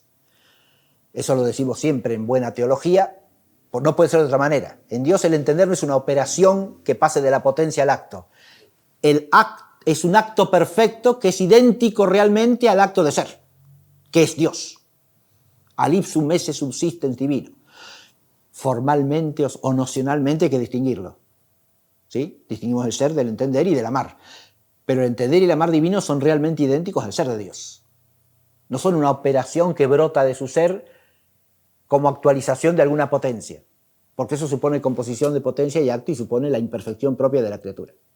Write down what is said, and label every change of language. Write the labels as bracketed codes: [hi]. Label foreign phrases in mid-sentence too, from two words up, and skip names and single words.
[es] Eso lo decimos siempre en buena teología, pues no puede ser de otra manera. En Dios el entender no es una operación que pase de la potencia al acto. El acto es un acto perfecto que es idéntico realmente al acto de ser, que es Dios. [la] Al ipsum esse subsistens divino. [es] Formalmente o nocionalmente hay que distinguirlo. ¿Sí? Distinguimos el ser del entender y del amar. Pero el entender y el amar divino son realmente idénticos al ser de Dios. No son una operación que brota de su ser como actualización de alguna potencia, porque eso supone composición de potencia y acto y supone la imperfección propia de la criatura.